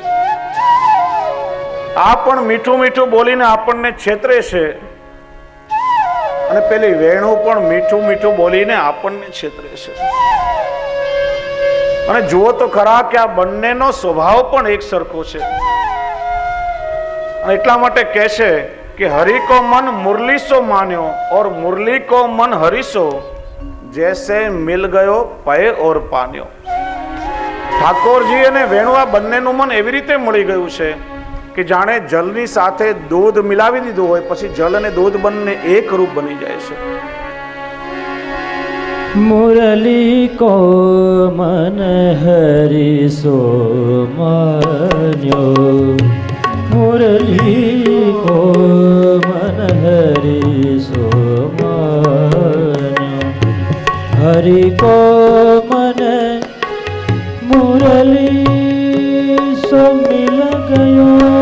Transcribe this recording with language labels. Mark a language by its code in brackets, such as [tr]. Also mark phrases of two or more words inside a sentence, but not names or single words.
[gu] આ પણ મીઠું મીઠું બોલીને આપણને છેતરે છે અને પેલી વેણુ પણ મીઠું મીઠું બોલીને આપણને છેતરે છે. અને જુઓ તો ખરા કે આ બંનેનો સ્વભાવ પણ એક સરખો છે. એટલા માટે કહે છે કે [bra] हरि को मन मुरली सो मान्यो और मुरली को मन हरिसो, जैसे मिल गयो पय और पान्यो. [gu] ઠાકોરજી અને વેણુ આ બંનેનું મન એવી રીતે મળી ગયું છે કે જાણે જલની સાથે દૂધ મિલાવી દીધું હોય, પછી જલ અને દૂધ બંને એક રૂપ બની જાય છે. [bra] मुरली को मन हरिसो मान्यो, मुरली को मन हरिसो मान्यो, हरि को मन मुरली सो मिल गयो,